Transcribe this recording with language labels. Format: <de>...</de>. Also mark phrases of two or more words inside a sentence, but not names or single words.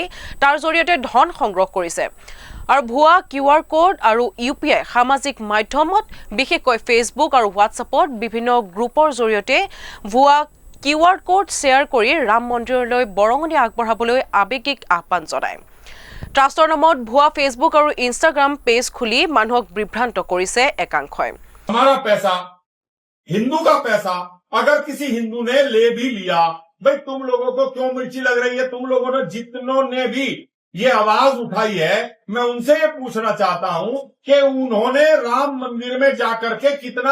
<as>তাৰ জৰিয়তে ধন সংগ্ৰহ কৰিছে আৰু ভুৱা</as> <en>QR code</en> <as>আৰু ইউপিআই সামাজিক মাধ্যমত বিশেষকৈ ফেচবুক আৰু হোৱাটছএপত বিভিন্ন গ্ৰুপৰ জৰিয়তে ভুৱা</as> <en>QR code</en> <as>শ্বেয়াৰ কৰি ৰাম মন্দিৰলৈ বৰঙণি আগবঢ়াবলৈ আবেগিক আহ্বান জনায় ট্ৰাষ্টৰ নামত ভুৱা ফেচবুক আৰু ইনষ্টাগ্ৰাম পেজ খুলি মানুহক বিভ্ৰান্ত কৰিছে একাংশই</as> <hi>हमारा पैसा हिंदू का पैसा अगर किसी हिंदू ने ले भी लिया भाई तुम लोगों को क्यों मिर्ची लग रही है तुम लोगों ने जितनों ने भी ये आवाज उठाई है मैं उनसे ये पूछना चाहता हूं कि उन्होंने राम मंदिर में जाकर के कितना</hi>